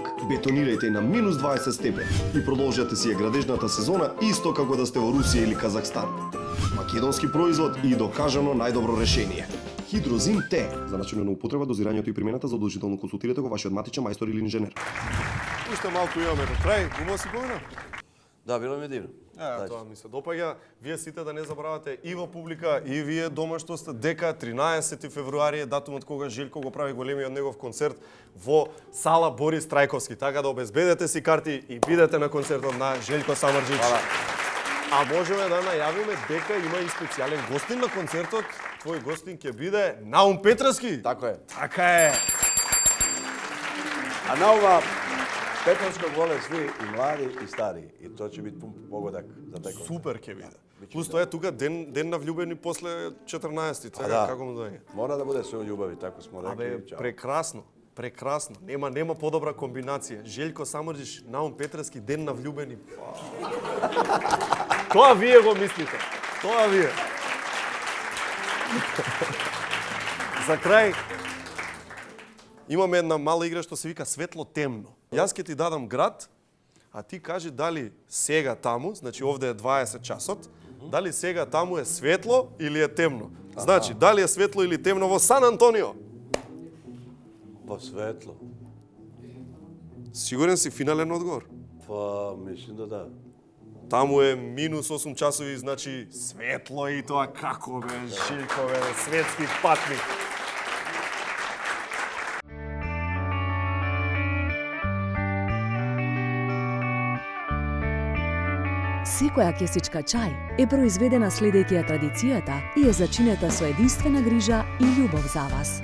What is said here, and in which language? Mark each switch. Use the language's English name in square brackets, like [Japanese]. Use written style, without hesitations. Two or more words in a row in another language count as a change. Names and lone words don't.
[Macedonian] Бетонирајте на минус 20 степени и продолжете си ја градежната сезона исто како да сте во Русија или Казахстан. Македонски производ и докажано најдобро решение. Хидрозим Т. За начинот на употреба, дозирањето и примената задолжително консултирате го вашиот матичен мајстор или инженер. Уште малку имаме до крај, убаво си помина? [Serbian] Da, bilo mi je divno. [Macedonian] Тоа ми се допаѓа. Вие сите да не забравате и во публика, и вие дома што сте, дека 13 февруари е датумот кога Желјко го прави големиот негов концерт во сала Борис Трајковски. Така да обезбедете си карти и бидете на концертот на Желјко Самарџич. А можеме да најавиме дека има и специјален гостин на концертот. Твој гостин ќе биде Наум Петровски. [Serbian] Tako je. [Macedonian] Така е. [Serbian] A na ova Petrovskog vole svi i mladi i stariji. I to će biti pun pogodak za taj koncert. [Macedonian] Супер ќе биде. Плюс тоа е тука ден на влюбени после 14-ти. Така како му доаѓа? [Serbian] Mora da bude sve u ljubavi, tako smo rekli. [Macedonian] Абе, [Serbian] Ćao. [Macedonian] прекрасно. Прекрасно. Нема подобра комбинација. Желјко Самарџич, Наум Петровски, ден на влюбени. Тоа вие го мислите. Тоа вие. За крај, имаме една мала игра што се вика светло-темно. Јас ќе ти дадам град, а ти кажи дали сега таму, значи овде е 20 часот, дали сега таму е светло или е темно. Значи, дали е светло или темно во Сан Антонио? [Serbian] Pa svetlo. [Macedonian] Сигурен си финален одговор? [Serbian] Pa mislim da da. [Macedonian] Таму е минус 8 часови, значи светло и тоа како бе, Жиljко бе, светски патник. Секоја кесичка чај е произведена следејќи ја традицијата и е зачинета со единствена грижа и љубов за вас.